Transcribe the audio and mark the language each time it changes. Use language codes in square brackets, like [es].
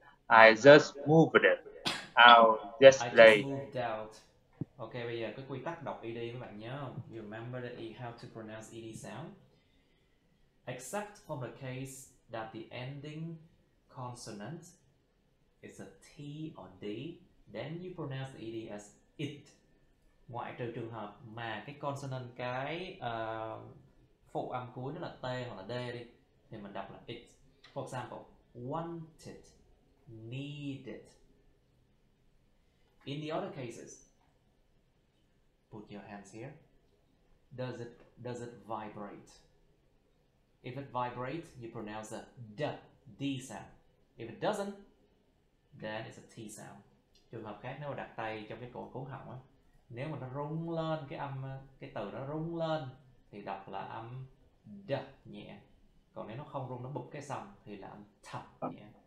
[en] I just moved out yesterday. I just moved out. [vi] Ok, bây giờ cái quy tắc đọc ED các bạn nhớ không? [en] You remember how to pronounce ED sound? Except for the case that the ending consonant is a T or D, then you pronounce the ED as it. [vi] Ngoại trừ trường hợp mà cái consonant, cái phụ âm cuối nó là T hoặc là D đi, thì mình đọc là it. [en] For example, wanted, needed. In the other cases, put your hands here. Does it vibrate? If it vibrates, you pronounce a D sound. If it doesn't, then it's a T sound. [vi] Trường hợp khác, nếu mà đặt tay trong cái cổ họng á, nếu mà nó rung lên, cái từ nó rung lên thì đọc là âm D nhẹ. Còn nếu nó không rung, nó bụp cái xong thì là âm thập nhẹ.